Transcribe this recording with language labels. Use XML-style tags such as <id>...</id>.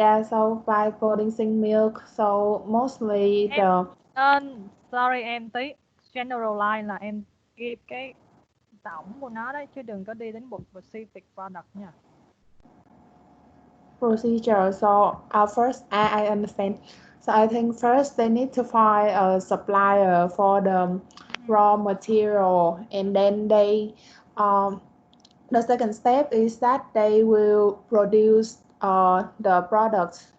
<en>So by producing milk, so mostly</en> <vi>Sorry em tí. Generalize là em ghi cái tổng của nó đấy chứ đừng có đi đến một</vi> <en>specific product</en> <vi>nha.</vi> <en>Procedure. So first, I understand. So I think first they need to find a supplier for the raw material, and then the second step is that they will produce the products.</en>